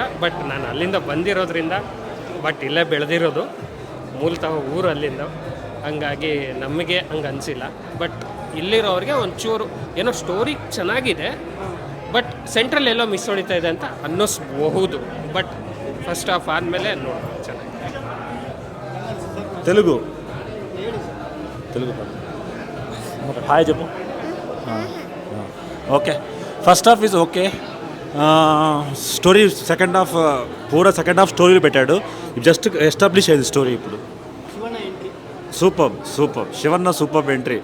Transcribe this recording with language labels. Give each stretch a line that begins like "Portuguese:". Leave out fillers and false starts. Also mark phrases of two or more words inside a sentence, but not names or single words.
Kannada: ಬಟ್ ನಾನು ಅಲ್ಲಿಂದ ಬಂದಿರೋದ್ರಿಂದ, ಬಟ್ ಇಲ್ಲೇ ಬೆಳೆದಿರೋದು, ಮೂಲತಃ ಊರು ಅಲ್ಲಿಂದ, ಹಂಗಾಗಿ ನಮಗೆ ಹಂಗೆ ಅನಿಸಿಲ್ಲ. ಬಟ್ ಇಲ್ಲಿರೋರಿಗೆ ಒಂಚೂರು ಏನೋ ಸ್ಟೋರಿ ಚೆನ್ನಾಗಿದೆ, ಬಟ್ ಸೆಂಟ್ರಲ್ ಎಲ್ಲೋ ಮಿಸ್ ಹೊಡಿತಾ ಇದೆ ಅಂತ ಅನ್ನಿಸ್ಬಹುದು.
English: but first half
Kannada: ಆದಮೇಲೆ ನೋಡಿ ಚೆನ್ನಾಗಿ.
Telugu: తెలుగు హాయ్ చెప్పు.
English: okay, first half is okay. story second half
Telugu: పూరా
English: second half story
Telugu: పెట్టాడు.
English: just establish
Telugu: అయ్యింది స్టోరీ. ఇప్పుడు సూపర్ శివన్న
English: super entry.